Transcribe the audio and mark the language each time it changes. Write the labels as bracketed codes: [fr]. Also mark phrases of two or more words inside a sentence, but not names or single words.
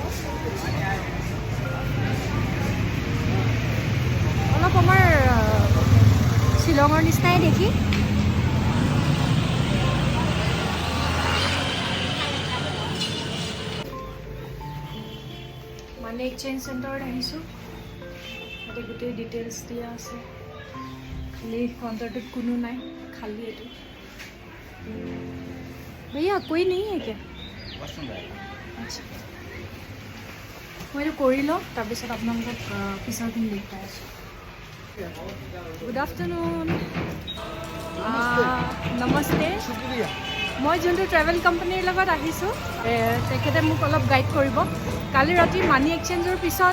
[as] অলপ আমাৰ শ্বিলঙৰ নিচিনাই দেখি [en] money exchange [as] চেণ্টাৰত আহিছোঁ ইয়াতে গোটেই ডিটেইলছ দিয়া আছে খালি কাউণ্টাৰটোত কোনো নাই খালী এইটো [hi] भैया कोई नहीं है क्या अच्छा मैं [as] এইটো কৰি লওঁ তাৰপিছত আপোনালোকক পিছৰখিনি দেখুৱাই আছোঁ [en] good afternoon [as] নমস্তে মই যোনটো ট্ৰেভেল কোম্পানীৰ লগত আহিছোঁ তেখেতে মোক অলপ গাইড কৰিব কালি ৰাতি মানি এক্সচেঞ্জৰ পিছত